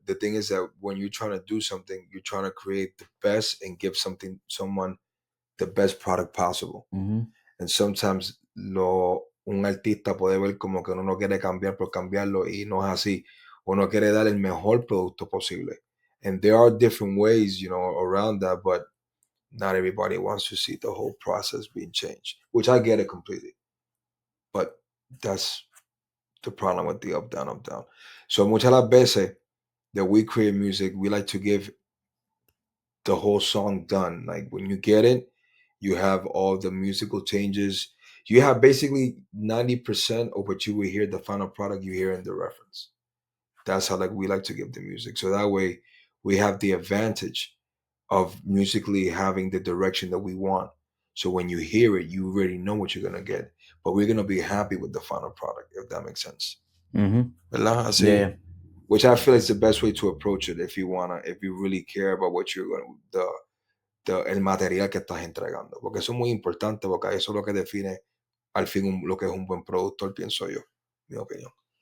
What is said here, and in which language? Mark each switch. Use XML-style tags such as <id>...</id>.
<en>The thing is that when you're trying to do something, you're trying to create the best and give someone the best product possible. Mm-hmm. And sometimes</en> <es>un artista puede ver como que uno no quiere cambiar por cambiarlo, y no es así. Uno quiere dar el mejor producto posible.</es> <en>And there are different ways, around that, but not everybody wants to see the whole process being changed, which I get it completely. But that's the problem with the up, down, up, down. So</en> <es>muchas las veces</es> <en>that we create music, we like to give the whole song done. Like when you get it, you have all the musical changes. You have basically 90% of what you will hear, the final product you hear in the reference. That's how we like to give the music. So that way we have the advantage of musically having the direction that we want. So when you hear it, you already know what you're gonna get. But we're gonna be happy with the final product, if that makes sense. Mm-hmm.</en> <es>¿Verdad? Así.</es> <en>Yeah. Which I feel is the best way to approach it if you really care about what you're going</en> <es>el material que estás entregando. Porque eso es muy importante, porque eso es lo que define al fin lo que es un buen productor, pienso yo, mi opinión.</es>